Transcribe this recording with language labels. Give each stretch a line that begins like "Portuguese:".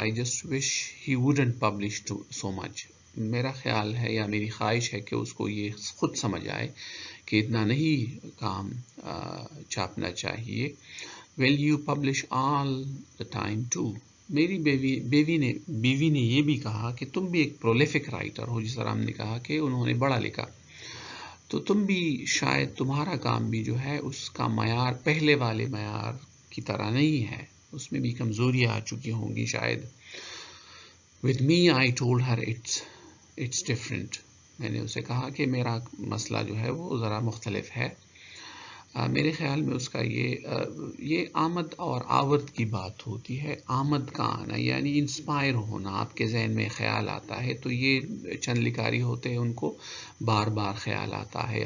English: I just wish he wouldn't publish so much.
Urdu: میرا خیال ہے یا میری خواہش ہے کہ اس کو یہ خود سمجھ آئے کہ اتنا نہیں کام چھاپنا چاہیے.
English: Will you publish all the time too?
Urdu: میری بیوی نے یہ بھی کہا کہ تم بھی ایک
English: prolific writer
Urdu: ہو، جس طرح ہم نے کہا کہ انہوں نے بڑا لکھا، تو تم بھی شاید تمہارا کام بھی جو ہے اس کا معیار پہلے والے معیار کی طرح نہیں ہے، اس میں بھی کمزوریاں آ چکی ہوں گی شاید.
English: With me, I told her it's different.
Urdu: میں نے اسے کہا کہ میرا مسئلہ جو ہے وہ ذرا مختلف ہے. میرے خیال میں اس کا یہ آمد اور آورد کی بات ہوتی ہے. آمد کا آنا یعنی انسپائر ہونا، آپ کے ذہن میں خیال آتا ہے، تو یہ چند لکھاری ہوتے ہیں ان کو بار بار خیال آتا ہے.